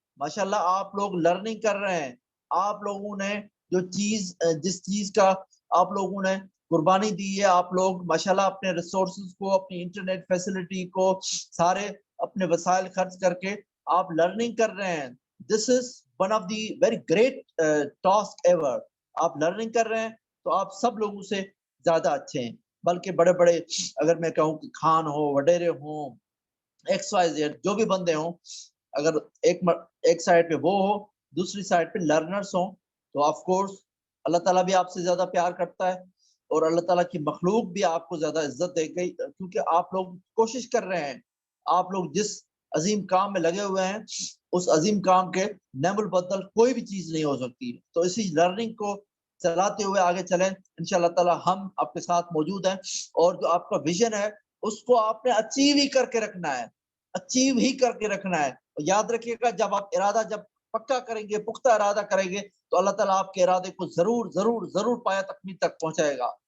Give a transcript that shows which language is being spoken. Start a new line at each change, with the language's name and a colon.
Urdu: ماشاءاللہ آپ لوگ لرننگ کر رہے ہیں. آپ لوگوں نے جس چیز کا آپ لوگوں نے قربانی دی ہے، آپ لوگ ماشاءاللہ اپنے ریسورسز کو، اپنی انٹرنیٹ فیسلٹی کو، سارے اپنے وسائل خرچ کر کے آپ لرننگ کر رہے ہیں.
English: This is one of the very great task ever.
Urdu: آپ لرننگ کر رہے ہیں تو آپ سب لوگوں سے زیادہ اچھے ہیں. بلکہ بڑے بڑے، اگر میں کہوں کہ خان ہو، وڈیرے ہوں، ایکس وائی زیڈ جو بھی بندے ہوں، اگر ایک سائڈ پہ وہ ہو، دوسری سائڈ پہ لرنرز ہوں، تو آف کورس اللہ تعالیٰ بھی آپ سے زیادہ پیار کرتا ہے، اور اللہ تعالیٰ کی مخلوق بھی آپ کو زیادہ عزت دے گئی، کیونکہ آپ لوگ کوشش کر رہے ہیں. آپ لوگ جس عظیم کام میں لگے ہوئے ہیں، اس عظیم کام کے نعم البدل کوئی بھی چیز نہیں ہو سکتی. تو اسی لرننگ کو چلاتے ہوئے آگے چلیں. انشاءاللہ تعالیٰ ہم آپ کے ساتھ موجود ہیں، اور جو آپ کا ویژن ہے اس کو آپ نے اچیو ہی کر کے رکھنا ہے، اچیو ہی کر کے رکھنا ہے. یاد رکھیے گا، جب آپ ارادہ جب پکا کریں گے، پختہ ارادہ کریں گے، تو اللہ تعالیٰ آپ کے ارادے کو ضرور ضرور ضرور پایا تکمیل تک پہنچائے گا.